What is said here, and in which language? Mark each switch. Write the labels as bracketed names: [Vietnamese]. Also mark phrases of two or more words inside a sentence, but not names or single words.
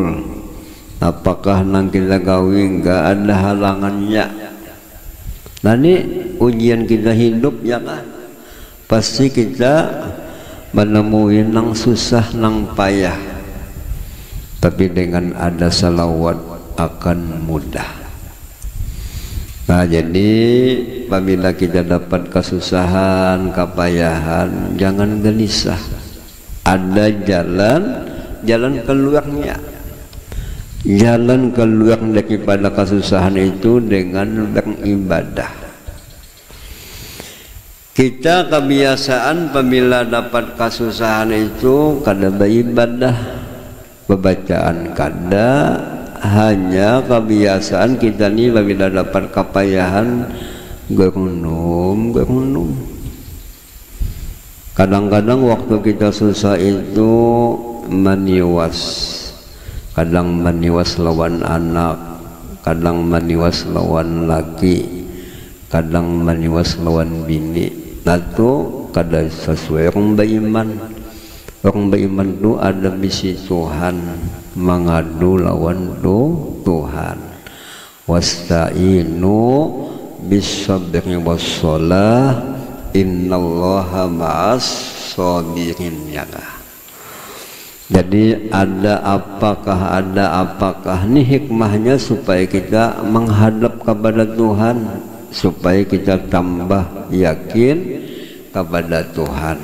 [Banjar] Apakah nang kita gawi enggak ada halangannya? [Indonesian] Nah ini ujian kita hidup ya kan? Pasti kita menemui nang susah nang payah, tapi dengan ada salawat akan mudah. Nah jadi apabila kita dapat kesusahan, kepayahan, jangan gelisah. Ada jalan keluarnya. Jalan keluar daripada kesusahan itu dengan beribadah. [Banjar] Kita kebiasaan apabila dapat kesusahan itu kada beribadah, bacaan kada, hanya kebiasaan kita nih apabila dapat kepayahan gerenum. Kadang-kadang waktu kita susah itu maniwas, kadang maniwas lawan anak, kadang maniwas lawan laki, kadang maniwas lawan bini. Itu kada sesuai orang beriman. Orang beriman itu ada misi Tuhan, mengadu lawan Tuhan. [Arabic] واستعينوا بالصبر والصلاة إن الله مع الصابرين ya. [Indonesian] Jadi ada apakah ini hikmahnya supaya kita menghadap kepada Tuhan, supaya kita tambah yakin kepada Tuhan.